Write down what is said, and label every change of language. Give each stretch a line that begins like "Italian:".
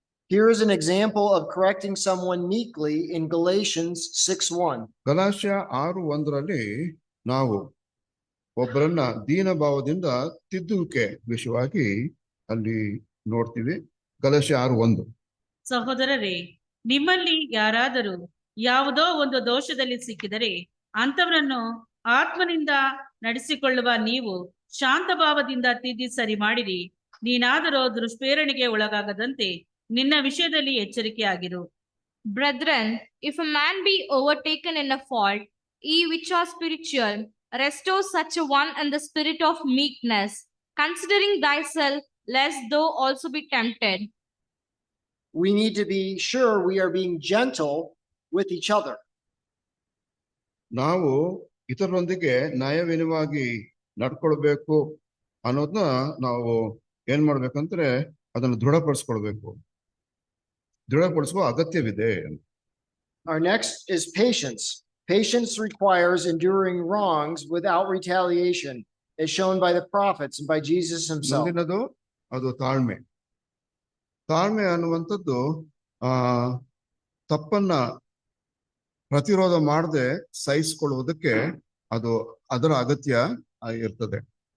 English: Here is an example of correcting someone meekly in Galatians 6:1.
Kannada: ಗಲಾಷ್ಯ 6:1 ನಾವು ಒಬ್ಬರನ್ನ ದೀನ ಭಾವದಿಂದ ತಿದ್ದುವಿಕೆ ವಿಷಯವಾಗಿ ಅಲ್ಲಿ ನೋಡ್ತೀವಿ. ಗಲಾಷ್ಯ 6:1. ಸಹೋದರರೇ, ನಿಮ್ಮಲ್ಲಿ ಯಾರಾದರೂ ಯಾವುದೋ ಒಂದು ದೋಷದಲ್ಲಿ ಸಿಕ್ಕಿದರೆ ಅಂಥವರನ್ನು ಆತ್ಮನಿಂದ ನಡೆಸಿಕೊಳ್ಳುವ ನೀವು ಶಾಂತ ಭಾವದಿಂದ ತಿದ್ದಿ ಸರಿ ಮಾಡಿರಿ. ನೀನಾದರೂ ದುಷ್ಪ್ರೇರಣೆಗೆ ಒಳಗಾಗದಂತೆ ನಿನ್ನ ವಿಷಯದಲ್ಲಿ ಎಚ್ಚರಿಕೆಯಾಗಿರು.
English: Brethren, if a man be overtaken in a fault, ye which are spiritual, restore such a one in the spirit of meekness, considering thyself, lest thou also be tempted. We need to be sure we are being gentle with each other.
Kannada: ನಾವು ಇತರರೊಂದಿಗೆ ನ್ಯಾಯವಿನವಾಗಿ ನಡ್ಕೊಳ್ಬೇಕು ಅನ್ನೋದನ್ನ ನಾವು ಏನ್ ಮಾಡ್ಬೇಕಂದ್ರೆ ಅದನ್ನು ದೃಢಪಡಿಸುವ ಅಗತ್ಯವಿದೆ.
English: Our next is patience. Patience requires enduring wrongs without retaliation, as shown by the prophets and by Jesus himself.
Kannada: ಮುಂದಿನದು ಅದು ತಾಳ್ಮೆ. ತಾಳ್ಮೆ ಅನ್ನುವಂಥದ್ದು ತಪ್ಪನ್ನ ಪ್ರತಿರೋಧ ಮಾಡದೆ ಸಹಿಸಿಕೊಳ್ಳುವುದಕ್ಕೆ ಅದರ ಅಗತ್ಯ ಇರ್ತದೆ.